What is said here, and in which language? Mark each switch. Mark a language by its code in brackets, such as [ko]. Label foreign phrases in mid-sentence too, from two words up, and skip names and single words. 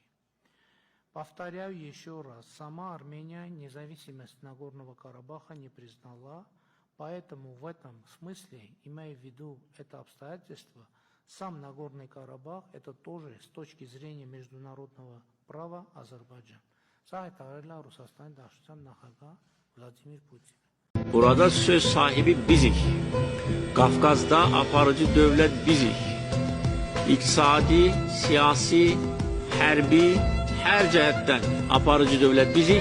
[ru] Повторяю еще раз, сама Армения независимость Нагорного Карабаха не признала, поэтому в этом смысле, имея в виду это обстоятельство, сам Нагорный Карабах это тоже с точки зрения международного права Azərbaycan. [az] Burada söz sahibi bizik. Kafkas'da aparıcı devlet bizik. İktisadi, siyasi, hərbi, her cihetten aparıcı devlet bizik.